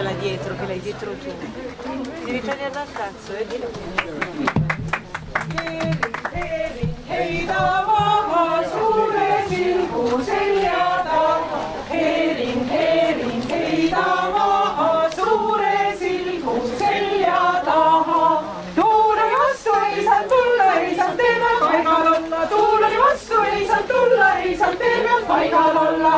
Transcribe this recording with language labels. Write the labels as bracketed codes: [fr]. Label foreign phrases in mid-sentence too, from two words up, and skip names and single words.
[it] dietro, che l'hai dietro tu. Devi tagliare dal cazzo, [et] Heitä maha suure silmu selja taha. Herin, heitä maha suure silmu selja taha. Tuuleni vastu ei saa tulla, ei saa tee peal paigal olla. Tuuleni vastu ei saa tulla, ei saa tee peal paigal olla.